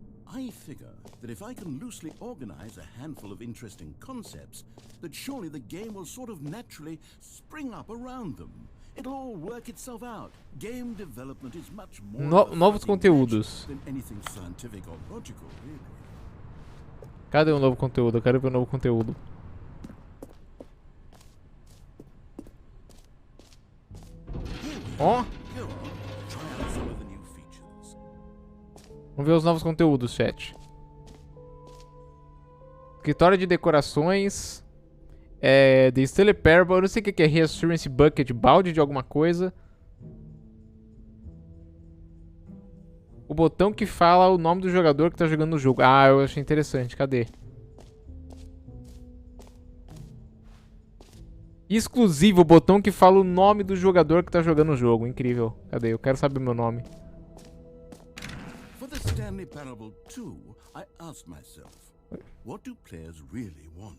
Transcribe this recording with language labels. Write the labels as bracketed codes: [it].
[en] I figure that if I can loosely organize a handful of interesting concepts, that surely the game will sort of naturally spring up around them. It'll all work itself out. Game development is much more of a [pt] Novos [en] fuzzy [pt] conteúdos. [en] match than anything scientific or logical, really. [pt] Cadê o novo conteúdo? Eu quero ver o novo conteúdo. Ó, [en] Go on, try out some of the new features. [pt] vamos ver os novos conteúdos, chat. Escritório de decorações. The Stanley Parable. Eu não sei o que é Reassurance Bucket. Balde de alguma coisa. O botão que fala o nome do jogador que tá jogando no jogo. Ah, eu achei interessante. Cadê? Exclusivo, o botão que fala o nome do jogador que tá jogando o jogo. Incrível. Cadê? Eu quero saber o meu nome. [en] For the Stanley Parable 2, I asked myself, what do players really want?